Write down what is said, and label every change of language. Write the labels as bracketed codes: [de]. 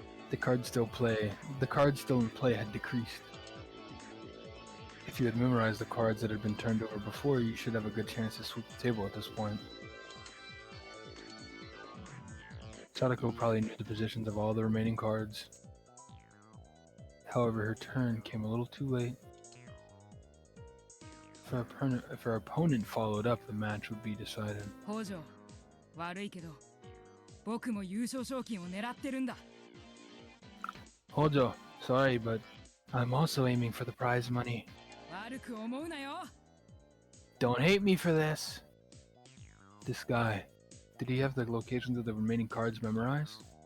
[en] The cards still in play had decreased. If you had memorized the cards that had been turned over before, you should have a good chance to sweep the table at this point. Sadako probably knew the positions of all the remaining cards. However, her turn came a little too late. If her opponent followed up, the match would be decided. [ja] 北条、悪いけど、僕も優勝賞金を狙ってるんだ。 [en] Hojo, sorry, but I'm also aiming for the prize money. [ja] 悪く思うなよ。 [en] Don't hate me for this. This guy, did he have the locations of the remaining cards memorized?